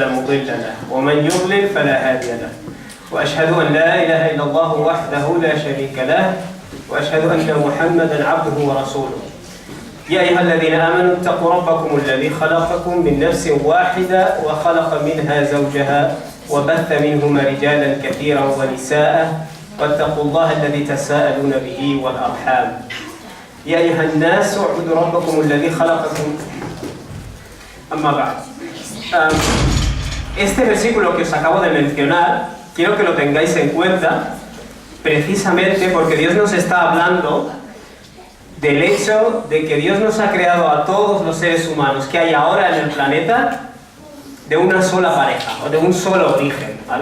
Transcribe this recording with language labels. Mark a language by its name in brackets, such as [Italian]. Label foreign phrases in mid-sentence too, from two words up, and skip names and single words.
[Arabic] مضل له ومن يضلل فلا هادي له وأشهد أن لا إله إلا الله وحده لا شريك له وأشهد أن محمدا عبده ورسوله يا أيها الذين آمنوا اتقوا ربكم الذي خلقكم من نفس واحدة وخلق منها زوجها وبث منهما رجالا كثيرا ونساء واتقوا الله الذي تساءلون به والأرحام يا أيها الناس اعبدوا ربكم الذي خلقكم. أما بعد, [Spanish] este versículo que os acabo de mencionar quiero que lo tengáis en cuenta precisamente porque Dios nos está hablando del hecho de que Dios nos ha creado a todos los seres humanos que hay ahora en el planeta de una sola pareja o de un solo origen, ¿vale?